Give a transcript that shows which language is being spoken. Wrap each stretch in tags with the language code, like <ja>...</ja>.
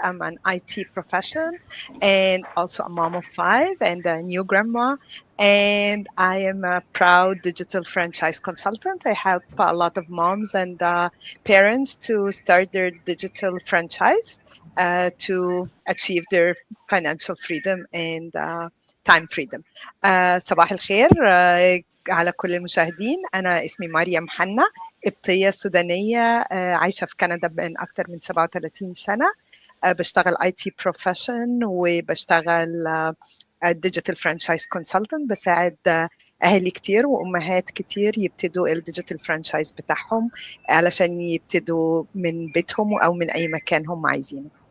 <en>I'm an IT profession and also a mom of five and a new grandma. And I am a proud digital franchise consultant. I help a lot of moms and parents to start their digital franchise to achieve their financial freedom and time freedom.</en> <ar>صباح الخير على كل المشاهدين. أنا اسمي مريم حنا، قبطية سودانية، عايشة في كندا من أكثر من 37 سنة. بشتغل</ar> <en>IT profession</en> <ar>وبشتغل</ar> <en>digital franchise consultant،</en> <ar>بساعد أهلي كتير وأمهات كتير يبتدوا الديجيتال فرانشايز بتاعهم علشان يبتدوا من بيتهم أو من أي مكان هم عايزينه.</ar>